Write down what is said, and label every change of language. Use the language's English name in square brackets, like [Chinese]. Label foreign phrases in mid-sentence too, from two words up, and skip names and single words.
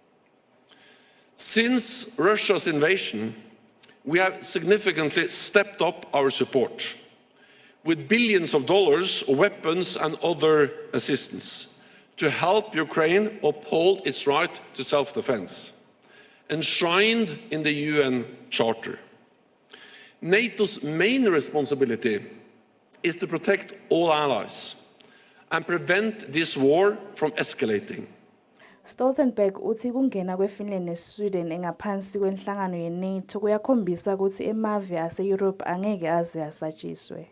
[English] Since Russia's invasion, we have significantly stepped up our support with billions of dollars of weapons and other assistance to help Ukraine uphold its right to self-defense, enshrined in the UN Charter. NATO's main responsibility is to protect all allies and prevent this war from escalating. [Swati] Stoltenberg uthi kungena kweFinland neSweden engaphansi kwenhlangano ye-NATO kuyakhombisa ukuthi emave ase-Europe angeke aze asatshiswe.